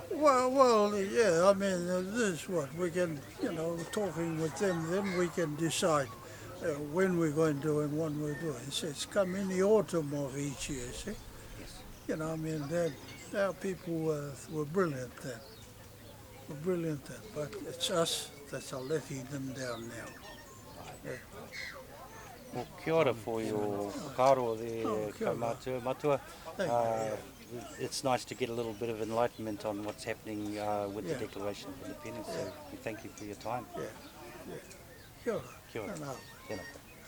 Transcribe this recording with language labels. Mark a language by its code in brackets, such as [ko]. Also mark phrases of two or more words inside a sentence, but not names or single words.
[en] Well, yeah, I mean, this is what we can, you know, talking with them, then we can decide when we're going to do and what we're doing. It's come in the autumn of each year, see? Yes. You know, I mean, our people were brilliant then. But it's us that's are letting them down now. Well, [mi] kia ora [en] for your whakaaro there, [mi] Oh, kia ora. Kaumatua. Matua. [en] Thank you, yeah. it's nice to get a little bit of enlightenment on what's happening with the Yeah. Declaration of Independence. So we thank you for your time. Yeah, yeah. [mi] Kia ora. Kia ora. Tēnā. Tēnā.